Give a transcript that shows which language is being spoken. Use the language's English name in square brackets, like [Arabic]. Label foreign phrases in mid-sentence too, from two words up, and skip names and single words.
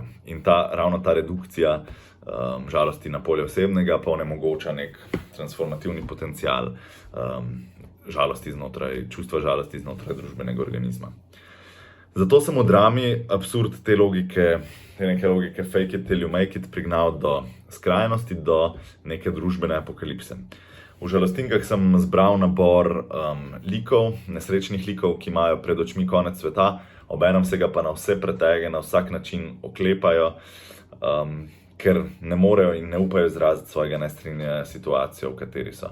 [Slovenian] In ravno ta redukcija žalosti na polje osebnega pa onemogoča nek transformativni potencial čustva žalosti znotraj družbenega organizma. Zato sem v drami absurd te neke logike [English] fake it till you make it [Slovenian] prignal do skrajnosti, do neke družbene apokalipse. V Žalostinkah sem zbral nabor likov, nesrečnih likov, ki imajo pred očmi konec sveta, obenem se ga pa na vse pretege, na vsak način oklepajo, ker ne morejo in ne upajo izraziti svojega nestrinjanja s situacijo, v kateri so.